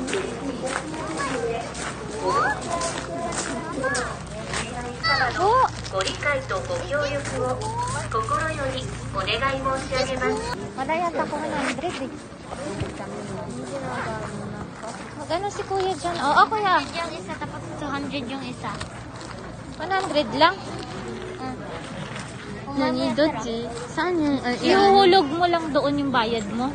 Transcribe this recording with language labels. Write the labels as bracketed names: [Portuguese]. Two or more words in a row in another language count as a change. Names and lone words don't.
[Japanese] Oh! ご理解とご協力を心よりお願い申し上げます。 [Filipino] Wala yata ko 100 eh. Magkano si kuya dyan? Oo, kuya. 100 yung isa, tapos 200 yung isa. 100 lang. Nanidoji. Saan yung... Ihuhulog mo lang doon yung bayad mo.